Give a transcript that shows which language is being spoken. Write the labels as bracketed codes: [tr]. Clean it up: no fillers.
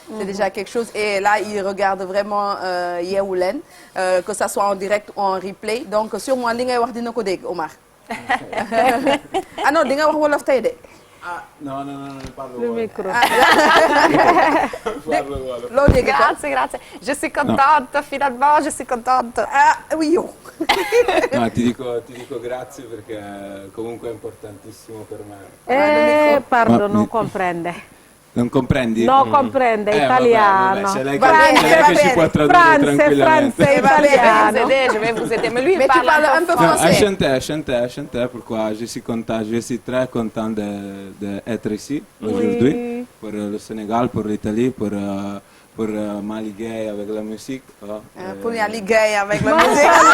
[fr] C'est déjà quelque chose et là ils regardent vraiment Yeewu Leen que ça soit en direct ou en replay donc sûrement [wo] li ngay wax dina ko dégg Omar. [fr] Ah non [wo] di nga wax wolof tey de. [it] Ah, no, parlo [fr] le micro. [it] Grazie, grazie. [fr] Je suis contente, finalement, je suis contente. Ah, oui, io. [it] No, ti dico grazie perché comunque è importantissimo per me. Pardon, non comprende. Non comprendi? No comprende italiano. Vabbè, lei che ci può tradurre tranquillamente. Italiano. [fr] Je vais vous aider. Mais lui, il parle un peu français. Chanter, pourquoi je suis très content d'être ici aujourd'hui pour le Sénégal, pour l'Italie, pour ma ligue avec la musique. Pour la ligue avec la musique.